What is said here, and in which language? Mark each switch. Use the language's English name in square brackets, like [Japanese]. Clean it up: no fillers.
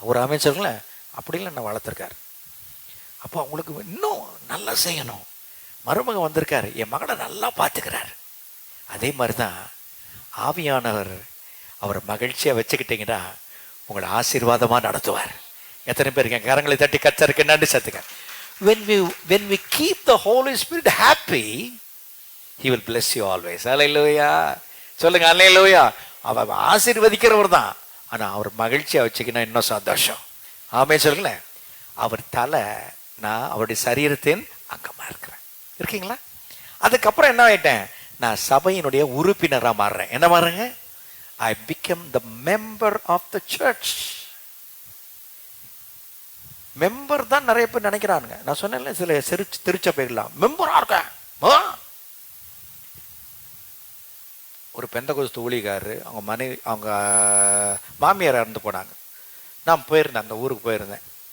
[Tamil] ஒரு அமைச்சர்களே அப்படிலாம் நான் வளர்த்துருக்காரு. அப்போ அவங்களுக்கு இன்னும் நல்லா செய்யணும். மருமகன் வந்திருக்காரு, என் மகனை நல்லா பார்த்துக்கிறாரு. அதே மாதிரி தான் ஆவியானவர் அவரை மகிழ்ச்சியாக வச்சுக்கிட்டிங்கன்னா உங்களை ஆசீர்வாதமாக நடத்துவார். எத்தனை பேருக்கு கரங்களை தட்டி கர்த்தருக்கு நன்றி செலுத்துங்க. [English] When we keep the Holy Spirit happy, He will bless you always. [Tamil] Hallelujah. சொல்லுங்க அல்லேலூயா. அவர் ஆசீர்வதிக்கிறவர் தான், ஆனால் அவர் மகிழ்ச்சியாக வச்சுக்கினா இன்னும் சந்தோஷம். ஆமே சொல்லுங்களேன். அவர் தலை, நான் அவருடைய சரீரத்தின் அங்கமாக இருக்கிறேன். இருக்கீங்களா? அதுக்கப்புறம் என்ன ஆயிட்டேன், நான் சபையினுடைய உறுப்பினராக மாறுறேன். என்ன மாறுறேங்க, [English] I became the member of the church. [Tamil] Member தான் நிறைய பேர் நினைக்கிறானுங்க. நான் சொன்னேன்ல, சில திருச்சபைகள்லாம் மெம்பரா இருக்கேன். ஒரு பெந்தகோஸ்து ஊழியக்காரரு, அவங்க மாமியார் இறந்து போனாங்க. நான் போயிருந்தேன், அந்த ஊருக்கு போயிருந்தேன்.